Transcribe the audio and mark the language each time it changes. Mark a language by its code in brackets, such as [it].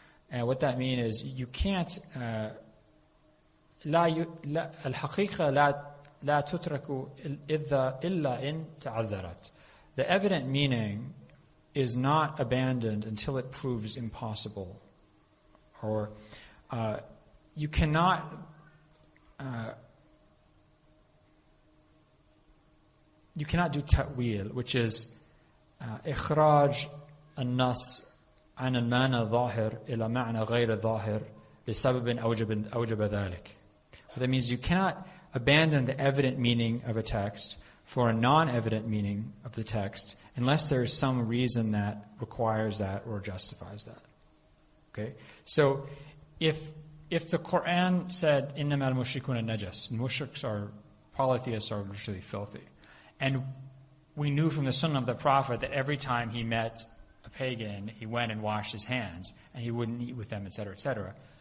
[en] And what that means is you can't [ar] الحقيقة لا تترك إلا إن تعذرت. [en] The evident meaning is not abandoned until it proves impossible. Or you cannot do ta'wil, which is [ar] إخراج النص عن المعنى الظاهر إلى معنى غير ظاهر لسبب أوجب ذلك. [en] That means you cannot abandon the evident meaning of a text for a non-evident meaning of the text unless there is some reason that requires that or justifies that. Okay? So if the Quran said [ar] إِنَّمَا الْمُشْرِكُونَ نَجَسٌ, [en] mushriks are polytheists are literally filthy, and we knew from the Sunnah of the Prophet that every time he met a pagan, he went and washed his hands, and he wouldn't eat with them, etc., etc.